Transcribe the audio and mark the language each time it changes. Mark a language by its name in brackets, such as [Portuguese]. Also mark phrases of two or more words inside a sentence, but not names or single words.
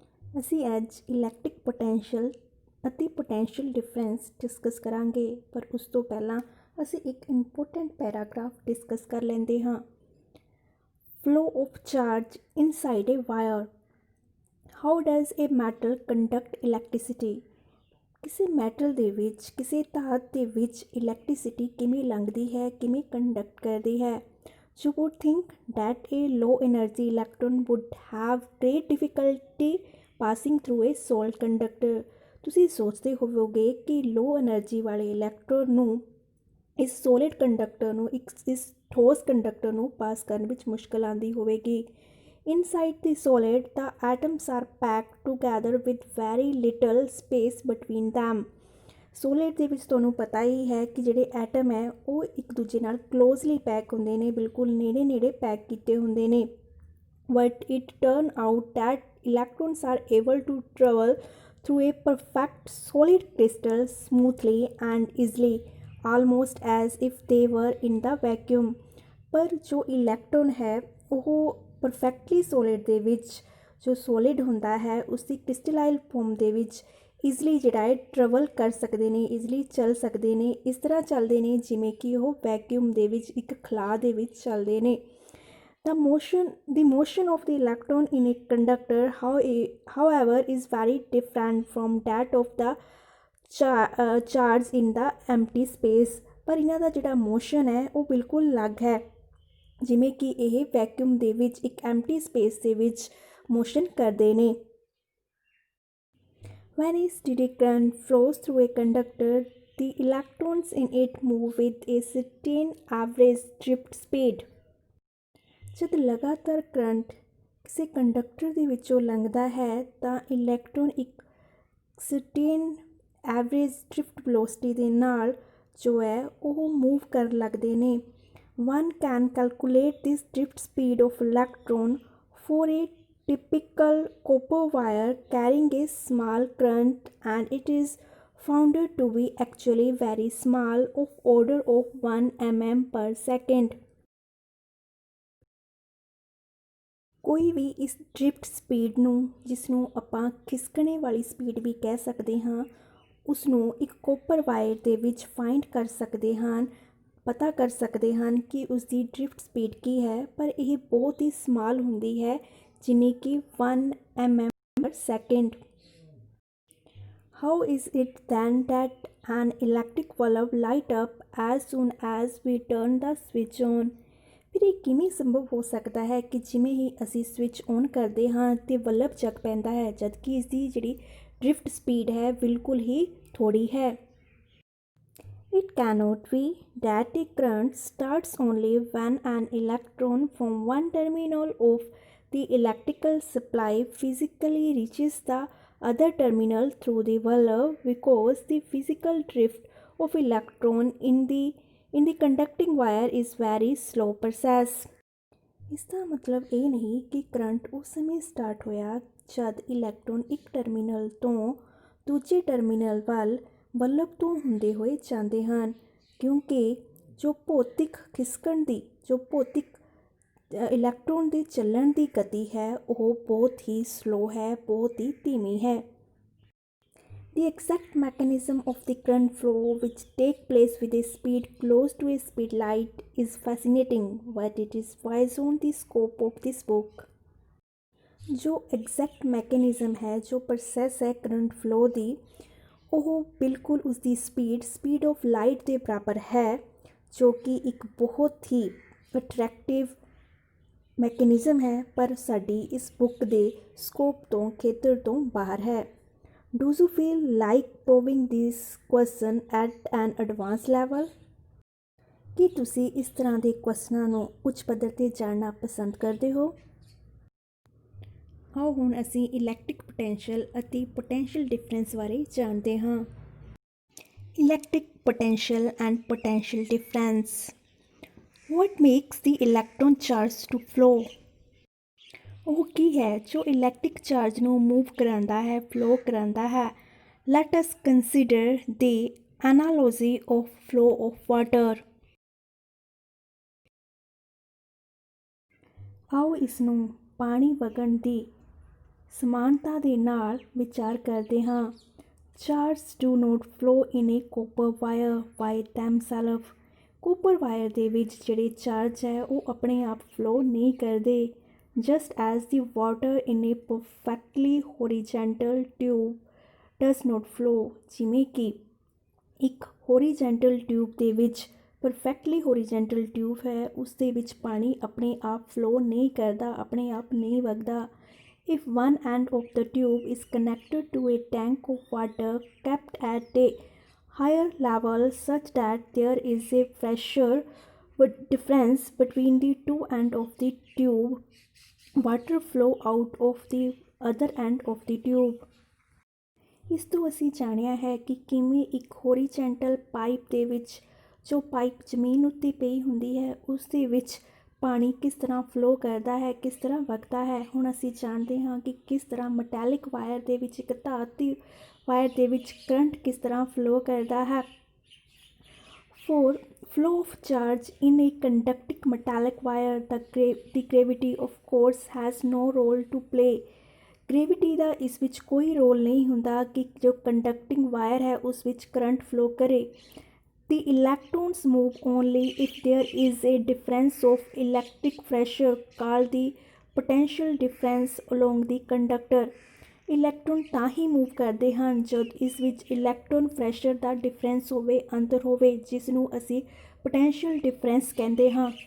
[Punjabi] ਅਸੀਂ ਅੱਜ [English] electric potential [Punjabi] ਅਤੇ [English] potential difference discuss [Punjabi] ਕਰਾਂਗੇ, ਪਰ ਉਸ ਤੋਂ ਪਹਿਲਾਂ ਅਸੀਂ ਇੱਕ [English] important paragraph discuss [Punjabi] ਕਰ ਲੈਂਦੇ ਹਾਂ। [English] flow of charge inside a wire. how does a metal conduct electricity. [Punjabi] ਕਿਸੇ ਮੈਟਲ ਦੇ ਵਿੱਚ, ਕਿਸੇ ਧਾਤ ਦੇ ਵਿੱਚ ਇਲੈਕਟ੍ਰਿਸਿਟੀ ਕਿਵੇਂ ਲੰਘਦੀ ਹੈ, ਕਿਵੇਂ ਕੰਡਕਟ ਕਰਦੀ ਹੈ। [English] You would think that a low energy electron would have great difficulty passing through a solid conductor। [Punjabi] ਤੁਸੀਂ ਸੋਚਦੇ ਹੋਵੋਗੇ ਕਿ [English] low energy [Punjabi] ਵਾਲੇ ਇਲੈਕਟ੍ਰੋਨ ਨੂੰ ਇਸ [English] solid conductor [Punjabi] ਨੂੰ ਇਸ ਠੋਸ ਕੰਡਕਟਰ ਨੂੰ ਪਾਸ ਕਰਨ ਵਿੱਚ ਮੁਸ਼ਕਲ ਆਉਂਦੀ ਹੋਵੇਗੀ। [English] inside the solid the atoms are packed together with very little space between them। [Punjabi] ਸੋਲਿਡ ਦੇ ਵਿੱਚ ਤੁਹਾਨੂੰ ਪਤਾ ਹੀ ਹੈ ਕਿ ਜਿਹੜੇ ਐਟਮ ਹੈ ਉਹ ਇੱਕ ਦੂਜੇ ਨਾਲ [English] closely pack [Punjabi] ਹੁੰਦੇ ਨੇ, ਬਿਲਕੁਲ ਨੇੜੇ ਨੇੜੇ ਪੈਕ ਕੀਤੇ ਹੁੰਦੇ ਨੇ। [English] but it turn out that electrons are able to travel through a perfect solid crystal smoothly and easily, almost as if they were in the vacuum. [Punjabi] ਪਰ ਜੋ ਇਲੈਕਟ੍ਰੋਨ ਹੈ ਉਹ ਪਰਫੈਕਟਲੀ ਸੋਲਿਡ ਦੇ ਵਿੱਚ, ਜੋ ਸੋਲਿਡ ਹੁੰਦਾ ਹੈ ਉਸਦੀ [English] crystalline form [Punjabi] ਦੇ ਵਿੱਚ ਈਜ਼ਲੀ ਜਿਹੜਾ ਹੈ ਟਰੈਵਲ ਕਰ ਸਕਦੇ ਨੇ, ਈਜ਼ਲੀ ਚੱਲ ਸਕਦੇ ਨੇ। ਇਸ ਤਰ੍ਹਾਂ ਚੱਲਦੇ ਨੇ ਜਿਵੇਂ ਕਿ ਉਹ ਵੈਕਿਊਮ ਦੇ ਵਿੱਚ, ਇੱਕ ਖਲਾਅ ਦੇ ਵਿੱਚ ਚੱਲਦੇ ਨੇ। [English] The motion of the electron in a conductor, however, is very different from that of the charge in the empty space। [Punjabi] ਪਰ ਇਹਨਾਂ ਦਾ ਜਿਹੜਾ ਮੋਸ਼ਨ ਹੈ ਉਹ ਬਿਲਕੁਲ ਅਲੱਗ ਹੈ, ਜਿਵੇਂ ਕਿ ਇਹ ਵੈਕਿਊਮ ਦੇ ਵਿੱਚ, ਇੱਕ [English] empty space [Punjabi] ਦੇ ਵਿੱਚ ਮੋਸ਼ਨ ਕਰਦੇ ਨੇ। [English] When a steady current flows through a conductor, the electrons in it move with a certain average drift speed। [Punjabi] ਜਦ ਲਗਾਤਾਰ ਕਰੰਟ ਕਿਸੇ ਕੰਡਕਟਰ ਦੇ ਵਿੱਚੋਂ ਲੰਘਦਾ ਹੈ ਤਾਂ ਇਲੈਕਟ੍ਰੋਨ ਇੱਕ [English] certain average drift velocity [Punjabi] ਦੇ ਨਾਲ ਜੋ ਹੈ ਉਹ ਮੂਵ ਕਰਨ ਲੱਗਦੇ ਨੇ। [English] One can calculate this drift speed of electron for a typical copper wire carrying a small current, and it is found to be actually very small, of order of 1 mm per second। [Punjabi] ਕੋਈ ਵੀ ਇਸ [English] drift speed [Punjabi] ਨੂੰ, ਜਿਸ ਨੂੰ ਆਪਾਂ ਖਿਸਕਣੇ ਵਾਲੀ ਸਪੀਡ ਵੀ ਕਹਿ ਸਕਦੇ ਹਾਂ, ਉਸ ਨੂੰ ਇੱਕ [English] copper wire [Punjabi] ਦੇ ਵਿੱਚ ਫਾਈਂਡ ਕਰ ਸਕਦੇ ਹਨ, ਪਤਾ ਕਰ ਸਕਦੇ ਹਨ ਕਿ ਉਸ ਦੀ [English] drift speed [Punjabi] ਕੀ ਹੈ। ਪਰ ਇਹ ਬਹੁਤ ਹੀ ਸਮਾਲ ਹੁੰਦੀ ਹੈ, ਜਿਵੇਂ ਕਿ 1 [English] mm per second। How is it then that an electric bulb light up as soon as we turn the switch on? [Punjabi] ਫਿਰ ਇਹ ਕਿਵੇਂ ਸੰਭਵ ਹੋ ਸਕਦਾ ਹੈ ਕਿ ਜਿਵੇਂ ਹੀ ਅਸੀਂ [English] switch on [Punjabi] ਕਰਦੇ ਹਾਂ ਤੇ ਬਲਬ ਜਗ ਪੈਂਦਾ ਹੈ, ਜਦਕਿ ਇਸ ਦੀ ਜਿਹੜੀ [English] drift speed [Punjabi] ਹੈ ਬਿਲਕੁਲ ਹੀ ਥੋੜੀ ਹੈ। [English] It cannot be that a current starts only when an electron from one terminal of the electrical supply physically reaches the other terminal through the bulb, because the physical drift of electron in the conducting wire is very slow process। [Punjabi] ਇਸ ਦਾ ਮਤਲਬ ਇਹ ਨਹੀਂ ਕਿ ਕਰੰਟ ਉਸ ਸਮੇਂ ਸਟਾਰਟ ਹੋਇਆ ਜਦ ਇਲੈਕਟ੍ਰੋਨ ਇੱਕ ਟਰਮੀਨਲ ਤੋਂ ਦੂਜੇ ਟਰਮੀਨਲ ਵੱਲ ਬਲਬ ਤੋਂ ਹੁੰਦੇ ਹੋਏ ਜਾਂਦੇ ਹਨ, ਕਿਉਂਕਿ ਜੋ ਭੌਤਿਕ ਖਿਸਕਣ ਦੀ, ਜੋ ਭੌਤਿਕ ਇਲੈਕਟ੍ਰੋਨ ਦੇ ਚੱਲਣ ਦੀ ਗਤੀ ਹੈ ਉਹ ਬਹੁਤ ਹੀ ਸਲੋ ਹੈ, ਬਹੁਤ ਹੀ ਧੀਮੀ ਹੈ। [English] The exact mechanism of the current flow which take place with a speed close to a speed light is fascinating, but it is beyond the scope of this book। [Hindi] जो [English] exact mechanism [Hindi] है, जो process है [English] current flow [Punjabi] ਦੀ, ਉਹ ਬਿਲਕੁਲ ਉਸਦੀ [English] speed of light [Punjabi] ਦੇ ਬਰਾਬਰ ਹੈ, ਜੋ ਕਿ ਇੱਕ ਬਹੁਤ ਹੀ [English] attractive mechanism [Punjabi] ਹੈ, ਪਰ ਸਾਡੀ ਇਸ ਬੁੱਕ ਦੇ ਸਕੋਪ ਤੋਂ, ਖੇਤਰ ਤੋਂ ਬਾਹਰ ਹੈ। [English] Do you feel like probing this question at an advanced level? [Punjabi] ਕੀ ਤੁਸੀਂ ਇਸ ਤਰ੍ਹਾਂ ਦੇ ਕੁਐਸਚਨਾਂ ਨੂੰ ਉੱਚ ਪੱਧਰ 'ਤੇ ਜਾਣਨਾ ਪਸੰਦ ਕਰਦੇ ਹੋ? ਆਓ ਹੁਣ ਅਸੀਂ [English] electric potential [Punjabi] ਅਤੇ [English] potential difference [Punjabi] ਬਾਰੇ ਜਾਣਦੇ ਹਾਂ। [English] electric potential and potential difference. What makes the electron charge to flow? [Punjabi] ਉਹ ਕੀ ਹੈ ਜੋ ਇਲੈਕਟ੍ਰਿਕ ਚਾਰਜ ਨੂੰ ਮੂਵ ਕਰਾਉਂਦਾ ਹੈ, ਫਲੋ ਕਰਾਉਂਦਾ ਹੈ। [English] Let us consider the analogy of flow of water। [Punjabi] ਆਓ ਇਸ ਨੂੰ ਪਾਣੀ ਵਗਣ ਦੀ ਸਮਾਨਤਾ ਦੇ ਨਾਲ ਵਿਚਾਰ ਕਰਦੇ ਹਾਂ। [English] charge do not flow in a copper wire by themself. copper wire [Punjabi] ਦੇ ਵਿੱਚ ਜਿਹੜੇ ਚਾਰਜ ਹੈ ਉਹ ਆਪਣੇ ਆਪ ਫਲੋ ਨਹੀਂ ਕਰਦੇ। [English] just as the water in a perfectly horizontal tube does not flow. [Punjabi] ਜਿਵੇਂ ਕਿ ਇੱਕ [English] horizontal tube [Punjabi] ਦੇ ਵਿੱਚ [English] perfectly horizontal tube [Punjabi] ਹੈ, ਉਸ ਦੇ ਵਿੱਚ ਪਾਣੀ ਆਪਣੇ ਆਪ ਫਲੋ ਨਹੀਂ ਕਰਦਾ, ਆਪਣੇ ਆਪ ਨਹੀਂ ਵਗਦਾ। [English] If one end of the tube is connected to a tank of water kept at a higher level such that there is a pressure difference between the two ends of the tube, water flow out of the other end of the tube। [Punjabi] ਇਸ ਤੋਂ ਅਸੀਂ ਜਾਣਿਆ ਹੈ ਕਿ ਕਿਵੇਂ ਇੱਕ [English] horizontal pipe [Punjabi] ਦੇ ਵਿੱਚ, ਜੋ ਪਾਈਪ ਜ਼ਮੀਨ ਉੱਤੇ ਪਈ ਹੁੰਦੀ ਹੈ, ਉਸ ਦੇ ਵਿੱਚ ਪਾਣੀ ਕਿਸ ਤਰ੍ਹਾਂ ਫਲੋ ਕਰਦਾ ਹੈ, ਕਿਸ ਤਰ੍ਹਾਂ ਵਗਦਾ ਹੈ। ਹੁਣ ਅਸੀਂ ਜਾਣਦੇ ਹਾਂ ਕਿ ਕਿਸ ਤਰ੍ਹਾਂ [English] metallic wire [Punjabi] ਦੇ ਵਿੱਚ, ਇੱਕ ਧਾਤੀ ਵਾਇਰ ਦੇ ਵਿੱਚ ਕਰੰਟ ਕਿਸ ਤਰ੍ਹਾਂ ਫਲੋ ਕਰਦਾ ਹੈ। [English] for flow of charge in a conducting metallic wire the gravity of course has no role to play. [Punjabi] ਗ੍ਰੇਵਿਟੀ ਦਾ ਇਸ ਵਿੱਚ ਕੋਈ ਰੋਲ ਨਹੀਂ ਹੁੰਦਾ ਕਿ ਜੋ [English] conducting wire [Punjabi] ਹੈ ਉਸ ਵਿੱਚ ਕਰੰਟ ਫਲੋ ਕਰੇ। [English] The electrons move only if there is a difference of electric pressure called the potential difference along the conductor। [Punjabi] ਇਲੈਕਟ੍ਰੋਨ ਤਾਂ ਹੀ ਮੂਵ ਕਰਦੇ ਹਨ ਜਦ ਇਸ ਵਿੱਚ ਇਲੈਕਟ੍ਰੋਨ ਪ੍ਰੈਸ਼ਰ ਦਾ ਡਿਫਰੈਂਸ ਹੋਵੇ, ਅੰਤਰ ਹੋਵੇ, ਜਿਸ ਨੂੰ ਅਸੀਂ [English] potential difference [Punjabi] ਕਹਿੰਦੇ ਹਾਂ।